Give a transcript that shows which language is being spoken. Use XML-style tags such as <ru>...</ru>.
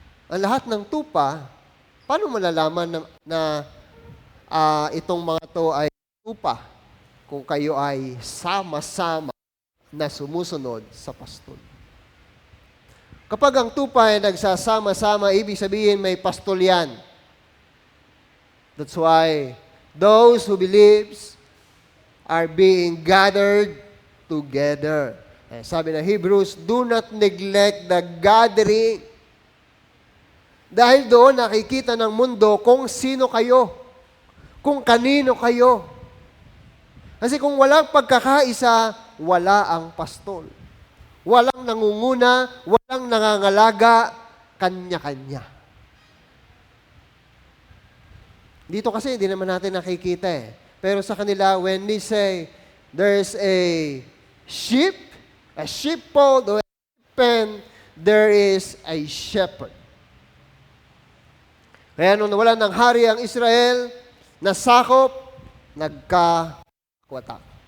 <tl>Ang lahat ng tupa, paano malalaman na itong mga to ay tupa kung kayo ay sama-sama na sumusunod sa pastol? Kapag ang tupa ay nagsasama-sama, ibig sabihin may pastol yan.</tl> <en>That's why those who believes are being gathered together.</en> <tl>Sabi ng</tl> <en>Hebrews, do not neglect the gathering.</en> <tl>Dahil doon nakikita ng mundo kung sino kayo, kung kanino kayo. Kasi kung walang pagkakaisa, wala ang pastol. Walang nangunguna, walang nangangalaga, kanya-kanya. Dito kasi hindi naman natin nakikita eh. Pero sa kanila,</tl> <en>when they say, there's a sheepfold or a pen, there is a shepherd.</en> <tl>Kaya nung nawalan ng hari ang Israel, nasakop, nagkawatak.</tl>